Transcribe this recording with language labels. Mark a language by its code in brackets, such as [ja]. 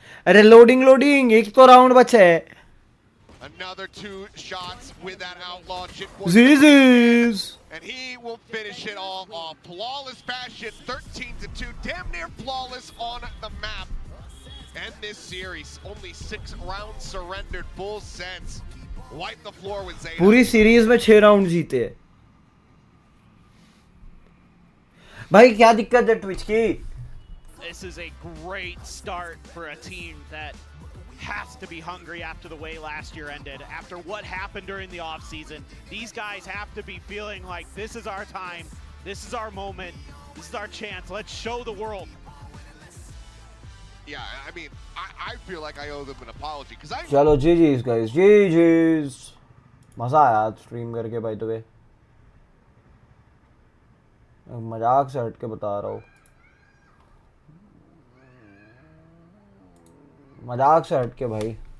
[hi] अरे लोडिंग एक तो राउंड बचा है। [en] Another 2 shots with that outlaw. Zzzz. And he will finish it all off. Flawless fashion, 13-2, damn near flawless on the map. End this series, only 6 rounds surrendered, full sense. Wipe the floor with ZETA. [hi] पूरी series में 6 round जीते। भाई क्या दिक्कत है Twitch की? [en] This is a great start for a team that has to be hungry after the way last year ended. After what happened during the off season, these guys have to be feeling like this is our time, this is our moment, this is our chance. Let's show the world. Yeah, I mean, I feel like I owe them an apology because I. [hi] चलो GG's guys, GG's। मजा आया stream करके by the way. मजाक से हट के बता रहा हूँ, मजाक से हट के भाई।